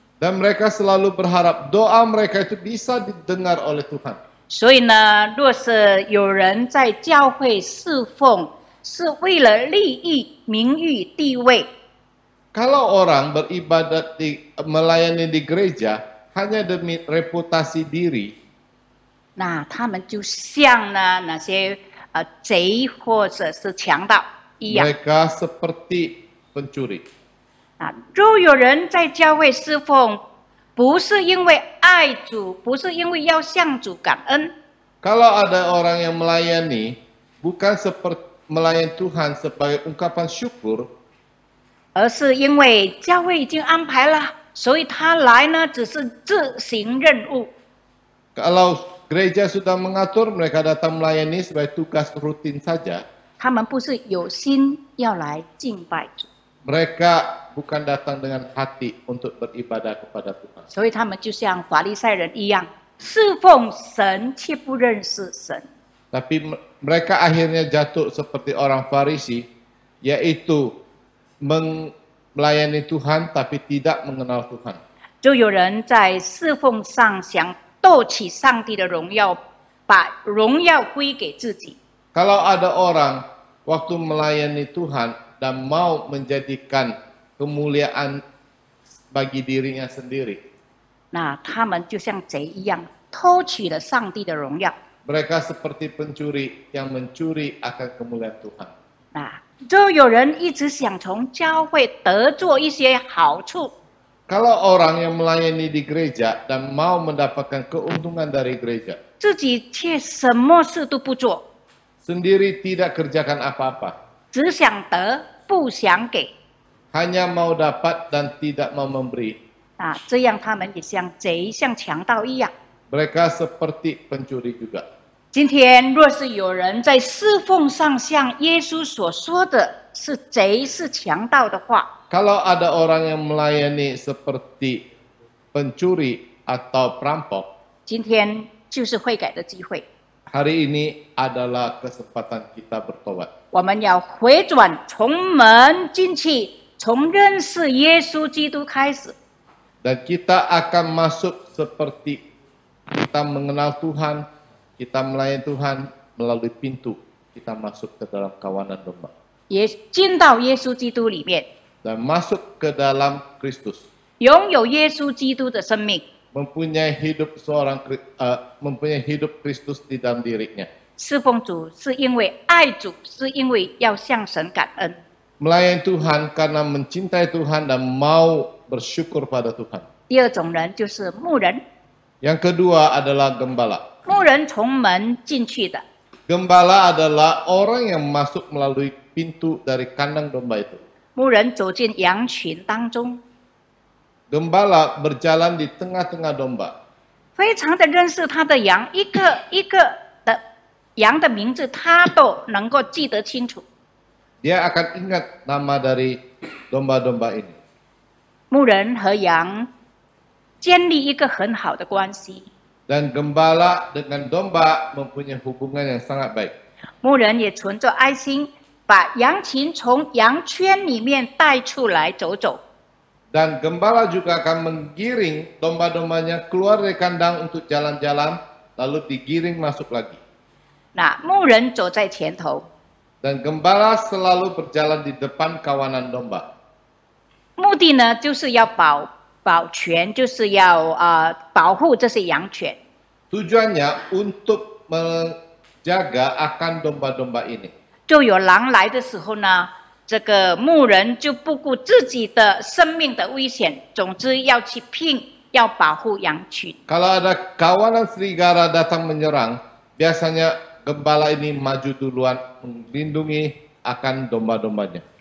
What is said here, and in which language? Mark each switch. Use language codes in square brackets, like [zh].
[id] Dan mereka selalu berharap doa mereka itu bisa didengar oleh Tuhan. [zh] 所以呢，若是有人在教会侍奉，是为了利益、名誉、地位， [id] Kalau orang beribadat melayani di gereja hanya demi reputasi diri, [zh] 他们就像呢那些贼或者是强盗一样。 [id] mereka seperti pencuri. [zh] 若有人在教会侍奉，不是因为爱主，不是因为要向主感恩， [id] Kalau ada orang yang melayani, bukan seperti melayani Tuhan sebagai ungkapan syukur, [zh] 而是因为教会已经安排了，所以他来呢只是自行任务。 [id] kalau gereja sudah mengatur, mereka datang melayani sebagai tugas rutin saja. [zh] 他们不是有心要来敬拜主， [id] Mereka bukan datang dengan hati untuk beribadah kepada Tuhan. [zh] 所以他们就像法利赛人一样，侍奉神却不认识神。 [id] Tapi mereka akhirnya jatuh seperti orang Farisi, yaitu melayani Tuhan tapi tidak mengenal Tuhan. [zh] 就有人在侍奉上想斗起上帝的荣耀，把荣耀归给自己。 [id] Kalau ada orang waktu melayani Tuhan dan mau menjadikan kemuliaan bagi dirinya sendiri, [zh] 那他们就像贼一样，偷取了上帝的荣耀。 [id] mereka seperti pencuri yang mencuri akan kemuliaan Tuhan. [zh] 那就有人一直想从教会得做一些好处， [id] Kalau orang yang melayani di gereja dan mau mendapatkan keuntungan dari gereja, [zh] 自己却什么事都不做， [id] sendiri tidak kerjakan apa-apa, [zh] 只想得不想给。 [id] hanya mau dapat dan tidak mau memberi. [zh] 啊，这样他们也像贼、像强盗一样。 [id] Mereka seperti pencuri juga. [zh] 今天若是有人在侍奉上像耶稣所说的是贼、是强盗的话， [id] Kalau ada orang yang melayani seperti pencuri atau perampok, [zh] 今天就是悔改的机会。 [id] hari ini adalah kesempatan kita bertobat. [zh] 我们要回转，从门进去，从认识耶稣基督开始。 [id] Dan kita akan masuk seperti kita mengenal Tuhan, kita melayani Tuhan melalui pintu. Kita masuk ke dalam kawanan domba. [zh] 也进到耶稣基督里面， [id] Dan masuk ke dalam Kristus. [zh] 拥有耶稣基督的生命。 [id] Mempunyai hidup Kristus di dalam dirinya. [zh] 侍奉主是因为爱主，是因为要向神感恩。 [id] Melayani Tuhan karena mencintai Tuhan dan mau bersyukur pada Tuhan. [zh] 第二种人就是牧人， [id] Yang kedua adalah gembala. [zh] 牧人从门进去的， [id] Gembala adalah orang yang masuk melalui pintu dari kandang domba itu. [zh] 牧人走进羊群当中， [id] Gembala berjalan di tengah-tengah domba. [zh] 非常的认识他的羊，一个一个的羊的名字，他都能够记得清楚。 [id] Dia akan ingat nama dari domba-domba ini. [zh] 牧人和羊建立一个很好的关系， [id] Dan gembala dengan domba mempunyai hubungan yang sangat baik. [zh] 牧人也存着爱心，把羊群从羊圈里面带出来走走。 [id] Dan gembala juga akan menggiring domba-dombanya keluar dari kandang untuk jalan-jalan, lalu digiring masuk lagi. [zh] 那牧人走在前头， [id] Dan gembala selalu berjalan di depan kawanan domba. [zh] 目的呢就是要保全，就是要保护这些羊犬。 [id] Tujuannya untuk menjaga akan domba-domba ini. [zh] 就有狼来的时候呢，这个牧人就不顾自己的生命的危险，总之要去拼，要保护羊群。 [id] Kalau ada kawanan serigala datang menyerang, biasanya gembala ini maju duluan melindungi akan domba-dombanya.